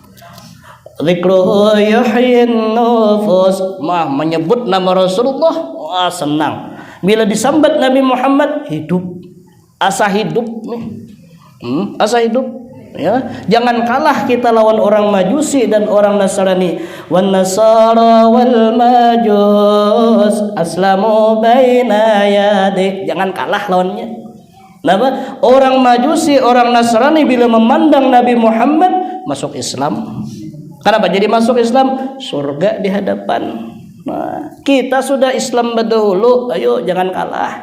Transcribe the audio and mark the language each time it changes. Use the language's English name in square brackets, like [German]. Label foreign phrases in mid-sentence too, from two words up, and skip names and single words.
[Arabic] Zikruhu yuhyin nufus, [Banjar] menyebut nama Rasulullah, wah senang. Bila disambat Nabi Muhammad, hidup, asa hidup nih, asa hidup. Ya, jangan kalah kita lawan orang Majusi dan orang Nasrani. [Arabic] Wan Nasara wal Majus aslamu baina yadik. [Banjar] Jangan kalah lawannya. Kenapa? Orang Majusi, orang Nasrani bila memandang Nabi Muhammad masuk Islam. Kenapa? Jadi masuk Islam, surga di hadapan. Nah, kita sudah Islam berdahulu, ayo jangan kalah.